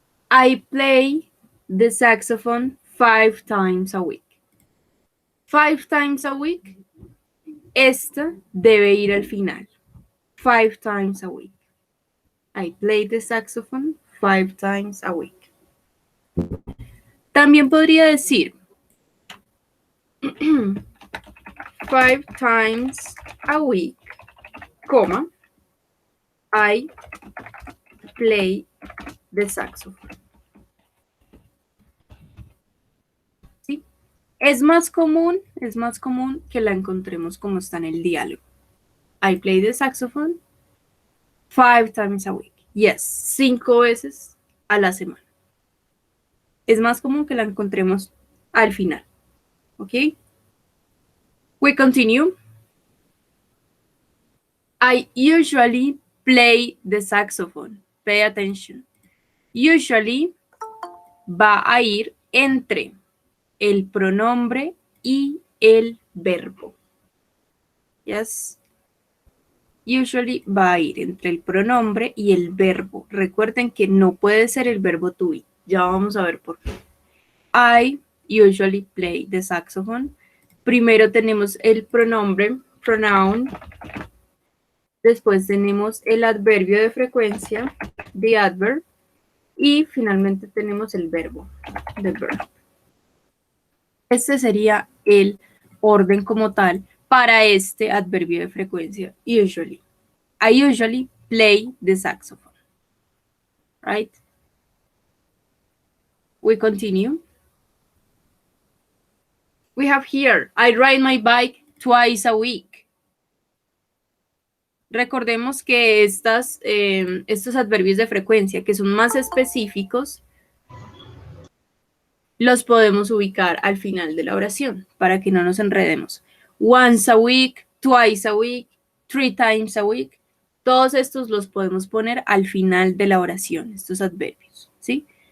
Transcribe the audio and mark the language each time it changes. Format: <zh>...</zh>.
<en>I play the saxophone 5 times a week. 5 times a week.</en> <es>Esta debe ir al final.</es> <en>5 times a week. I play the saxophone 5 times a week.</en> <es>También podría decir</es> <en>5 times a week,</en> <es>coma,</es> <en>I play the saxophone.</en> <es>¿Sí? Es más común que la encontremos como está en el diálogo.</es> <en>I play the saxophone 5 times a week.</en> <es>Yes, 5 veces a la semana. Es más común que la encontremos al final.</es> <en>¿Ok? We continue. I usually play the saxophone. Pay attention.</en> <es>Usually va a ir entre el pronombre y el verbo. Yes. Usually va a ir entre el pronombre y el verbo. Recuerden que no puede ser el verbo to be. Ya vamos a ver por qué.</es> <en>I usually play the saxophone.</en> <es>Primero tenemos el pronombre, pronoun. Después tenemos el adverbio de frecuencia,</es> <en>the adverb.</en> <es>Y finalmente tenemos el verbo,</es> <en>the verb.</en> <es>Este sería el orden como tal para este adverbio de frecuencia, usually.</es> <en>I usually play the saxophone. Right? We continue. We have here, I ride my bike twice a week.</en> <es>Recordemos que estos adverbios de frecuencia que son más específicos, los podemos ubicar al final de la oración para que no nos enredemos.</es> <en>Once a week, twice a week, 3 times a week.</en> <es>Todos estos los podemos poner al final de la oración, estos adverbios, ¿sí?</es>